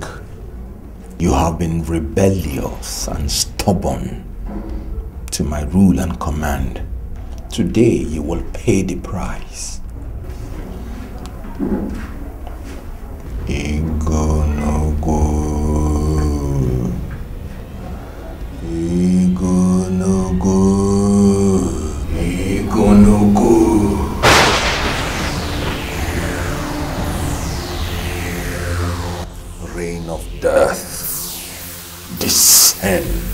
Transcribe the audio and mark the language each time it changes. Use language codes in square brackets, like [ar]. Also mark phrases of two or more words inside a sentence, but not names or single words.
[en] You have been rebellious and stubborn to my rule and command. Today you will pay the price. Ego no go. Ego no go. Ego no go. Reign of death, descend.